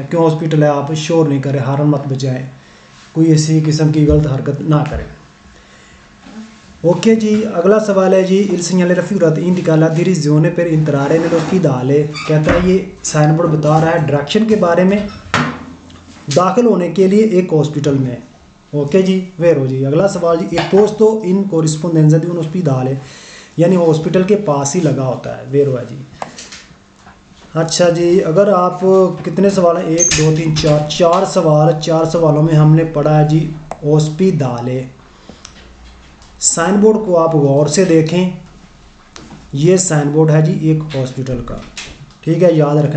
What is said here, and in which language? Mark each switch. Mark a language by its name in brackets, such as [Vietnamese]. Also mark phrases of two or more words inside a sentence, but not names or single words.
[Hindi] क्यों हॉस्पिटल है, आप शोर नहीं करें, हॉर्न मत बजाएं, कोई ऐसी किस्म की गलत हरकत ना करें। ओके जी, अगला सवाल है जी, [Italian] il segnale raffigurato indica la direzione per entrare nell'ospedale, [Hindi] कहता है ये [English] sign board [Hindi] बता रहा है डायरेक्शन के बारे में दाखिल होने के लिए एक हॉस्पिटल में। ओके जी, वेरो जी। अगला सवाल जी, [Italian] è posto in corrispondenza di un ospedale, [Hindi] यानी हॉस्पिटल के पास ही लगा होता है, वेरो है जी। अच्छा जी, अगर आप कितने सवाल हैं, 1 2 3 4 4 सवाल, 4 सवालों में हमने पढ़ा है जी ओस्पिदाले। [English] sign board [Hindi] को आप गौर से देखें, ये [English] sign board [Hindi] है जी एक हॉस्पिटल का, ठीक है, याद रखना।